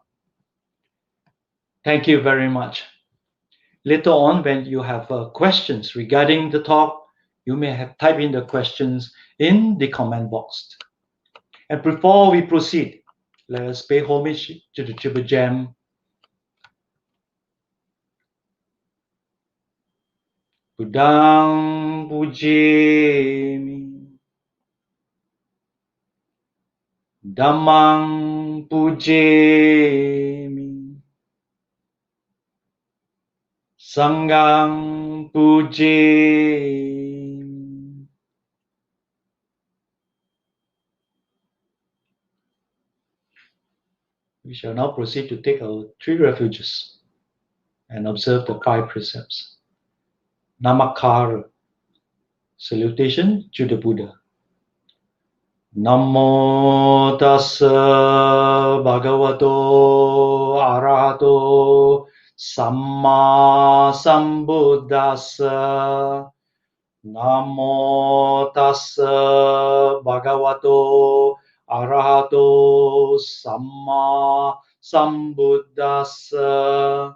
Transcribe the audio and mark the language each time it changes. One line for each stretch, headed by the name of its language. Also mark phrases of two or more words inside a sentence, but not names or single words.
English: Thank you very much. Later on, when you have questions regarding the talk, you may have type in the questions in the comment box. And before we proceed, let us pay homage to the Triple Gem.
Pali: Buddhang pujemi, Dhammang pujemi, Sanghang pujemi.
English: We shall now proceed to take our 3 refuges and observe the 5 precepts. Namaskara, salutation to the Buddha.
Pali: Namo tassa bhagavato arahato samma sambuddhassa. Namo tassa bhagavato arahato samma sambuddhassa.